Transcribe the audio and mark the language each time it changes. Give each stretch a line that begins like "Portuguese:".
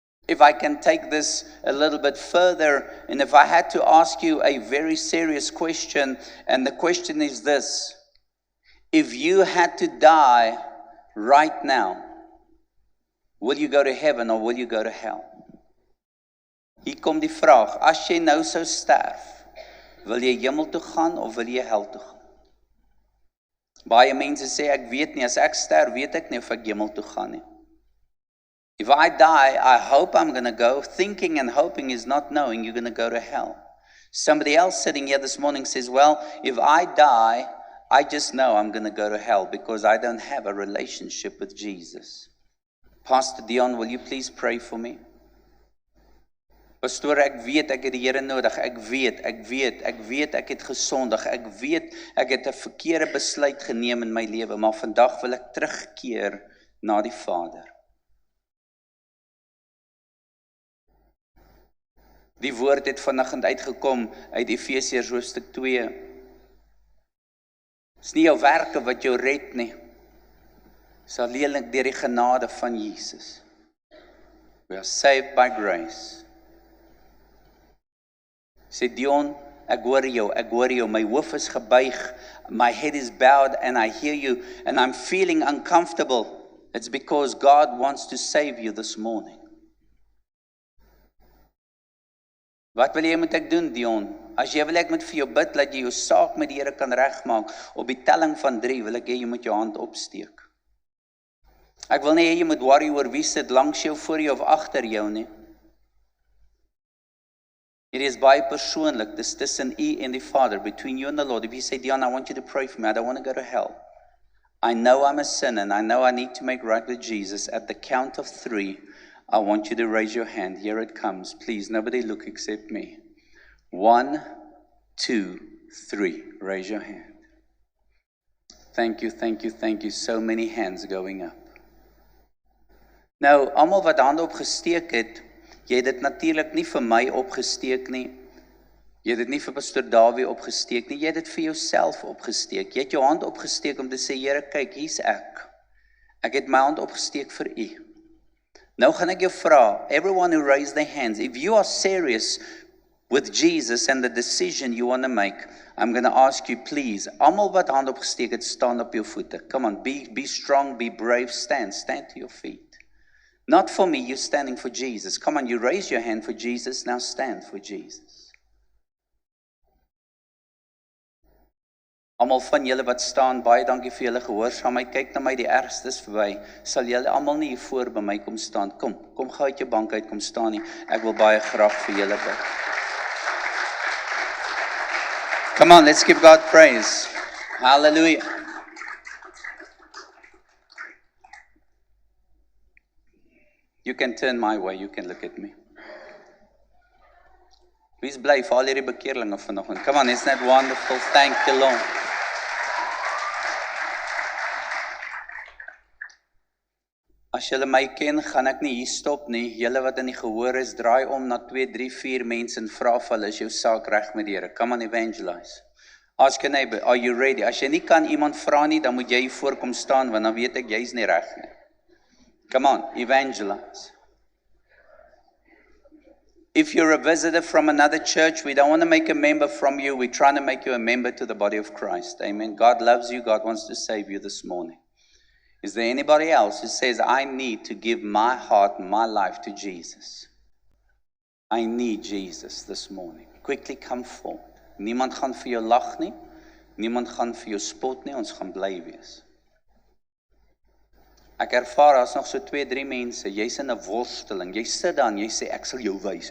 English: If I can take this a little bit further, and if I had to ask you a very serious question, and the question is this: if you had to die right now, will you go to heaven or will you go to hell?
Afrikaans: Hier kom die vraag, as jy nou sou sterf, wil jy hemel toe gaan of wil jy hel toe gaan? Baie mense sê, ek weet nie, as ek sterf, weet ek nie of ek hemel toe gaan nie.
English: If I die, I hope I'm going to go. Thinking and hoping is not knowing you're going to go to hell. Somebody else sitting here this morning says, well, if I die, I just know I'm going to go to hell because I don't have a relationship with Jesus. Pastor Dion, will you please pray for me?
Afrikaans: Pastoor, ek weet ek het die Here nodig. Ek weet ek het gesondig. Ek weet ek het 'n verkeerde besluit geneem in my lewe, maar vandag wil ek terugkeer na die Vader. Die woord het vanoggend uitgekom uit Efesiërs hoofstuk 2. Dis nie jou werke wat jou red nie. Dis alleenlik deur die genade van Jesus.
English: We are saved by grace.
Afrikaans: Sê Dion, ek hoor jou, my hoof is gebuig,
English: my head is bowed and I hear you and I'm feeling uncomfortable. It's because God wants to save you this morning.
Afrikaans: Wat wil jy moet ek doen, Dion? As jy wil ek moet vir jou bid, dat jy jou saak met die Here kan regmaak, op die telling van 3 wil ek hê jy moet jou hand opsteek. Ek wil nie hê jy moet worry oor wie sit langs jou, voor jou of agter jou nie.
English: It is
Afrikaans: baie persoonlik, dis tussen U en die Vader,
English: between you and the Lord. If you say, Dion, I want you to pray for me, I don't want to go to hell. I know I'm a sinner and I know I need to make right with Jesus. At the count of 3, I want you to raise your hand. Here it comes. Please, nobody look except me. 1, 2, 3. Raise your hand. Thank you, thank you, thank you. So many hands going up.
Afrikaans: Nou, almal wat hande opgesteek het, jy het dit natuurlik nie vir my opgesteek nie. Jy het dit nie vir Pastor Dawie opgesteek nie, jy het dit vir jouself opgesteek. Jy het jou hand opgesteek om te sê, Here, kyk, hier's ek. Ek het my hand opgesteek vir U. Nou gaan ek jou vra,
English: everyone who raised their hands, if you are serious with Jesus and the decision you want to make, I'm going to ask you, please,
Afrikaans: almal wat hand opgesteek het, staan op jou voete.
English: Come on, be strong, be brave, stand to your feet. Not for me, you're standing for Jesus. Come on, you raise your hand for Jesus, now stand for Jesus.
Afrikaans: Almal van julle wat staan, baie dankie vir julle gehoorsaamheid. Kyk na my, die ergste is verby. Sal julle almal nie hier voor by my kom staan? Kom gou uit jou bank uit, kom staan nie. Ek wil baie graag vir julle bid.
English: Come on, let's give God praise. Hallelujah. You can turn my way, you can look at me.
Afrikaans: Wees bly vir al hierdie bekeerlinge vanoggend.
English: Come on, isn't that wonderful? Thank you, Lord.
Afrikaans: As julle my ken, gaan ek nie hier stop nie. Julle wat in die gehoor is, draai om na 2, 3, 4 mense en vra vir hulle, is jou saak reg met die Here?
English: Come on, evangelize. Ask your neighbor, are you ready?
Afrikaans: As jy nie kan iemand vra nie, dan moet jy hier voorkom staan, want dan weet ek, jy's nie reg nie.
English: Come on, evangelize. If you're a visitor from another church, we don't want to make a member from you. We're trying to make you a member to the body of Christ. Amen. God loves you. God wants to save you this morning. Is there anybody else who says, I need to give my heart and my life to Jesus? I need Jesus this morning. Quickly come forward.
Afrikaans: Niemand gaan vir jou lag nie. Niemand gaan vir jou spot nie. Ons gaan bly wees. Ek ervaar as nog so 2, 3 mense, jy's in 'n worsteling. Jy sit dan, jy sê ek sal jou wys.